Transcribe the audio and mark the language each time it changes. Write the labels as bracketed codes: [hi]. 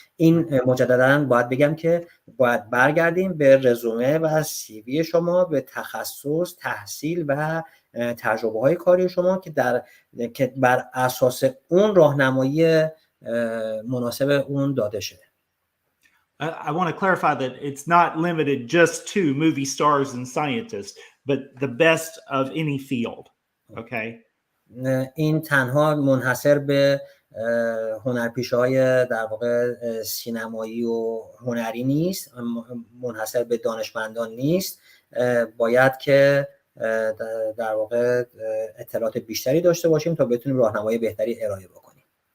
[fa] این مجددا باید بگم که باید برگردیم به رزومه و سی وی شما، به تخصص، تحصیل و تجربه های کاری شما که بر اساس اون راهنمایی مناسب اون داده شده. [en] I want to clarify that it's not limited just to movie stars and scientists, but the best of any field. Okay. [fa] این تنها منحصر به هنرپیشه‌های در واقع سینمایی و هنری نیست، منحصر به دانشمندان نیست. باید که در واقع اطلاعات بیشتری داشته باشیم تا بتونیم راهنمای بهتری ارائه بکنیم.